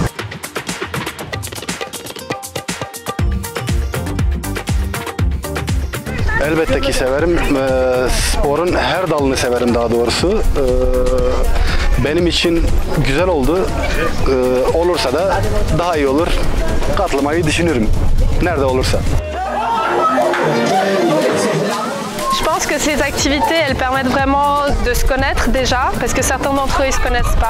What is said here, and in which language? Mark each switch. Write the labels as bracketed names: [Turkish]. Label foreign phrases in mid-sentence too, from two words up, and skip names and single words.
[Turkish] Elbette ki severim. Sporun her dalını severim daha doğrusu. Benim için güzel oldu. Olursa da daha iyi olur. Katılmayı düşünürüm. Nerede olursa. [French] Je pense que ces activités, elles permettent vraiment de se connaître déjà, parce que certains d'entre eux, ils ne se connaissent pas.